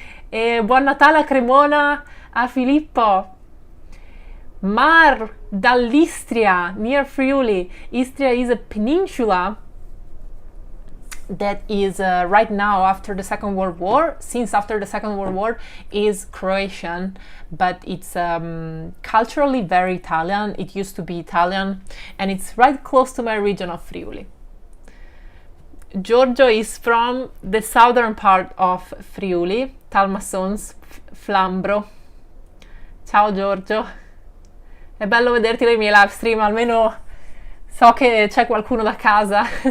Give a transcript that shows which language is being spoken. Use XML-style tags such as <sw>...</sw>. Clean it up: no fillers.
<it>E buon Natale a Cremona, a Filippo. Mar dall'Istria, near Friuli.</it> <en>Istria is a peninsula that is right now after the Second World War, since after the Second World War, is Croatian, but it's culturally very Italian. It used to be Italian, and it's right close to my region of Friuli. Giorgio is from the southern part of Friuli, Talmassons, Flambro.</en> <it>Ciao Giorgio, è bello vederti nei miei live stream, almeno so che c'è qualcuno da casa.</it>